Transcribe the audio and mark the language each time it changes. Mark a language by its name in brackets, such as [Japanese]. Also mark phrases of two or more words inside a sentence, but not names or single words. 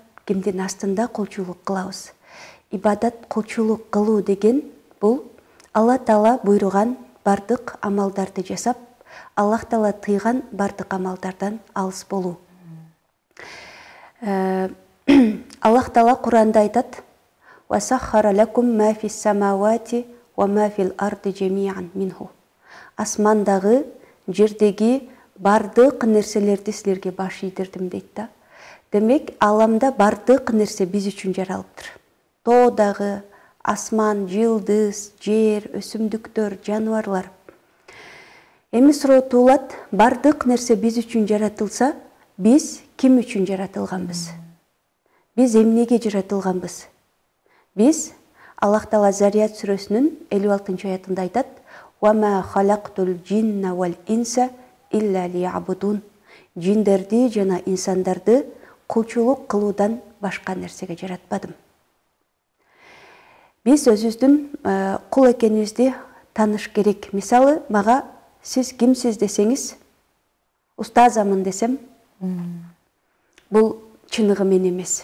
[Kyrgyz] Кимдин астында кулчулук кылабыз. Ибадат кулчулук кылуу деген бул Алла Таала буйруган бардык амалдарды жасап, Аллах Таала тыйган бардык амалдардан алыс болуу. Аллах Таала Куранда айтат: [Arabic] "وسخر لكم ما في السماوات وما في الأرض جميعا منه." [Kyrgyz] Асмандагы, жердеги бардык нерселерди силерге баш ийдирдим дейт да. Демек, аламда бардык нерсе биз үчүн жаралыптыр. Тоодагы, асман, жылдыз, жер, өсүмдүктөр, жаныбарлар. Эми суроо туулат, бардык нерсе биз үчүн жаратылса, биз ким үчүн жаратылганбыз? Биз эмнеге жаратылганбыз? Биз Аллах Таала Зарият сүрөсүнүн 56-аятында айтат: [Arabic] "وما خلقت الجن والإنس إلا ليعبدون." [Kyrgyz] Жиндерди жана инсандарды кулчулук кылуудан башка нерсеге жаратпадым. Биз өзүбүздүн кул экенибизди тааныш керек. Мисалы, мага сиз кимсиз десеңиз, устазамын десем, бул чыныгы мен эмес.